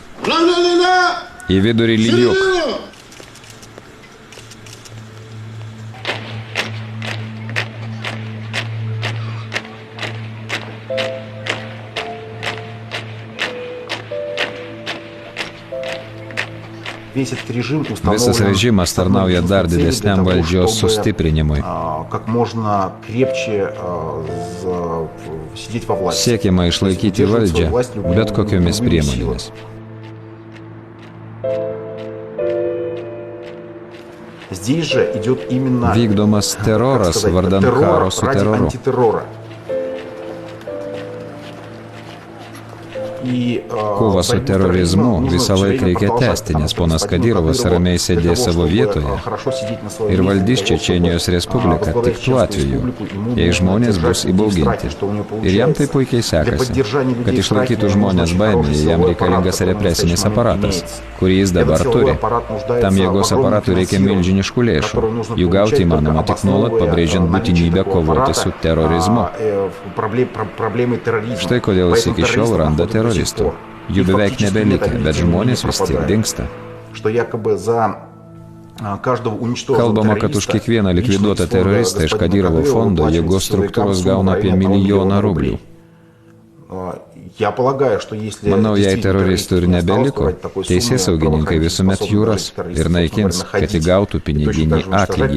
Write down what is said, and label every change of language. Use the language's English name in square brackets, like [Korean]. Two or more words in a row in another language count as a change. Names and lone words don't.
[Russian] Равнина! [Lithuanian] į vidurį lygiuk. [Russian] Смирно! Весь этот режим [Lithuanian] Visas [Russian] установлен [Lithuanian] režimas [Russian] с одной [Lithuanian] tarnauja dar [Russian] единственной целью [Lithuanian] didesniam [Russian] для того, [Lithuanian] valdžios [Russian] чтобы, [Lithuanian] sustiprinimui. [Russian] как можно крепче сидеть во власти. [Lithuanian] Siekiama išlaikyti [Russian] Удерживать свою [Lithuanian] valdžią [Russian] власть любыми- [Lithuanian] bet kokiomis [Russian] любыми [Lithuanian] priemonėmis. [Russian] силами. Здесь же идет именно, [Lithuanian] Vykdomas [Russian] как [Lithuanian] teroras [Russian] сказать, [Lithuanian] vardan [Russian] террор [Lithuanian] karo su [Russian] ради [Lithuanian] teroru. [Russian] антитеррора. И, [Lithuanian] Kovą su [Russian] борьбу с [Lithuanian] terorizmu [Russian] терроризмом нужно [Lithuanian] visą [Russian] все [Lithuanian] laiką [Russian] время [Lithuanian] reikia [Russian] продолжать, [Lithuanian] tęsti, [Russian] потому [Lithuanian] nes [Russian] что [Lithuanian] ponas [Russian] господину [Lithuanian] Kadyrovas [Russian] Кадырову [Lithuanian] ramiai [Russian] для [Lithuanian] sėdės [Russian] того, [Lithuanian] savo [Russian] чтобы, [Lithuanian] vietoje [Russian] хорошо сидеть на своем [Lithuanian] ir [Russian] месте, [Lithuanian] valdys [Russian] для того, [Lithuanian] Čečėnijos [Russian] чтобы, [Lithuanian] Respubliką tik [Russian] возглавлять [Lithuanian] tuo [Russian] Чеченскую [Lithuanian] atveju, [Russian] Республику, ему [Lithuanian] jei [Russian] нужно [Lithuanian] žmonės [Russian] держать [Lithuanian] bus [Russian] людей в страхе, [Lithuanian] įbauginti. [Russian] что у него [Lithuanian] Ir jam tai [Russian] получается. [Lithuanian] puikiai [Russian] Для [Lithuanian] sekasi. [Russian] поддержания людей [Lithuanian] Kad [Russian] в страхе [Lithuanian] išlaikytų [Russian] ему [Lithuanian] žmonės [Russian] нужен очень [Lithuanian] baimėje, [Russian] хороший [Lithuanian] jam [Russian] силовой [Lithuanian] reikalingas [Russian] аппарат, который в [Lithuanian] represinis [Russian] настоящий момент [Lithuanian] aparatas, [Russian] имеется. [Lithuanian] kurį jis [Russian] Этот [Lithuanian] dabar [Russian] силовой [Lithuanian] turi. [Russian] аппарат нуждается [Lithuanian] Tam [Russian] в [Lithuanian] jėgos [Russian] огромном [Lithuanian] aparatui reikia [Russian] финансировании, [Lithuanian] milžiniškų lėšų. [Russian] которое нужно [Lithuanian] Jų [Russian] получать [Lithuanian] gauti [Russian] только [Lithuanian] įmanoma tik nuolat [Russian] обосновывая [Lithuanian] pabrėžiant [Russian] наличие [Lithuanian] būtinybę [Russian] такого [Lithuanian] kovoti [Russian] аппарата, [Lithuanian] su terorizmu. [Russian] проблемы терроризма. [Lithuanian] Štai kodėl jis [Russian] Поэтому [Lithuanian] iki šiol [Russian] террористов [Lithuanian] randa [Russian] находят до сих [Lithuanian] teroristų. [Russian] пор. [Lithuanian] Jų [Russian] Их [Lithuanian] beveik [Russian] фактически [Lithuanian] nebelikę, [Russian] нет, они [Lithuanian] bet [Russian] тем не менее [Lithuanian] žmonės vis tiek [Russian] пропадают. [Lithuanian] dingsta. [Russian] Что якобы за каждого уничтоженного [Lithuanian] Kalbama, kad už [Russian] террориста [Lithuanian] kiekvieną likviduotą [Russian] лично из фонда [Lithuanian] teroristą iš [Russian] господина [Lithuanian] Kadyrovo [Russian] Кадырова [Lithuanian] fondo [Russian] выплачиваются [Lithuanian] jėgos [Russian] силовикам [Lithuanian] struktūros [Russian] суммы [Lithuanian] gauna apie [Russian] района [Lithuanian] milijoną $1 rublių. [Russian] Я полагаю, что если [Lithuanian] Manau, jei [Russian] действительно [Lithuanian] teroristų ir [Russian] террористов не осталось, [Lithuanian] nebeliko, [Russian] то ради такой суммы [Lithuanian] teisėsaugininkai [Russian] правоохранители [Lithuanian] visuomet [Russian] способны [Lithuanian] jų [Russian] даже [Lithuanian] ras [Russian] террористов, [Lithuanian] ir naikins, [Russian] собственно [Lithuanian] kad [Russian] говоря, находить [Lithuanian] įgautų [Russian] и точно [Lithuanian] piniginį [Russian] так же уничтожать [Lithuanian] atlygį.